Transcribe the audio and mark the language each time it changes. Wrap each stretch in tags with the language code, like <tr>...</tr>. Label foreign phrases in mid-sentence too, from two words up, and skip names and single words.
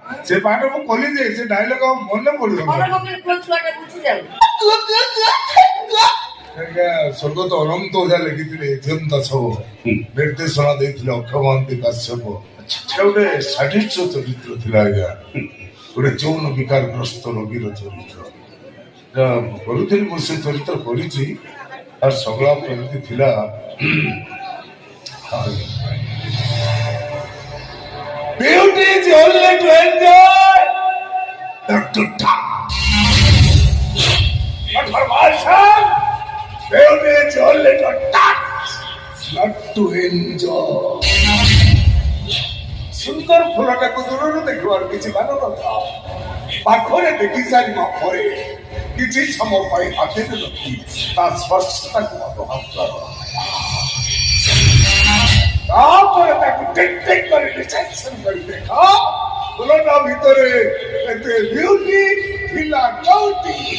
<or>ସେ ପାଠ ମୁଁ କଲି ଯେ ସେ ଡାଇଲଗ ମନେ ପଡିବ ସ୍ୱର୍ଗତ ଅନନ୍ତ ଓଝା ଲେଖିଥିଲେ ଏଜେନ୍ତା ସବୁ ନିର୍ଦ୍ଦେଶନା ଦେଇଥିଲେ ଅକ୍ଷୟ ମହାନ୍ତି କାଶ୍ୟପ। ସେ ଗୋଟେ ସାଡିଷ୍ଟ ଚରିତ୍ର ଥିଲା ଆଜ୍ଞା, ଗୋଟେ ଯୌନ ବିକାରଗ୍ରସ୍ତ ରୋଗୀର ଚରିତ୍ର କରୁଥିଲି। ମୁଁ ସେ ଚରିତ୍ର କରିଛି ତାର ସଂଳାପ ଏମିତି ଥିଲା।</or> <en>Beauty is only to enjoy, not to touch. But for myself, beauty is only to touch, not to enjoy.</en> <or>ସୁନ୍ଦର ଫୁଲଟାକୁ ଦୂରରୁ ଦେଖିବାର କିଛି ମାନ ନଥାଏ, ପାଖରେ ଦେଖି ସାରିବା ପରେ କିଛି ସମୟ ପାଇଁ ହାତରେ ରଖି ତା ସ୍ପର୍ଶଟାକୁ ଅନୁଭବ କର, ତାପରେ ତାକୁ ଟିକ୍ ଟିକ୍ କରି ରିସେପସନ କରି ଦେଖ ଫୁଲଟା ଭିତରେ ଏତେ ବିୟୁଟି ଥିଲା କୋଉଠି।</or>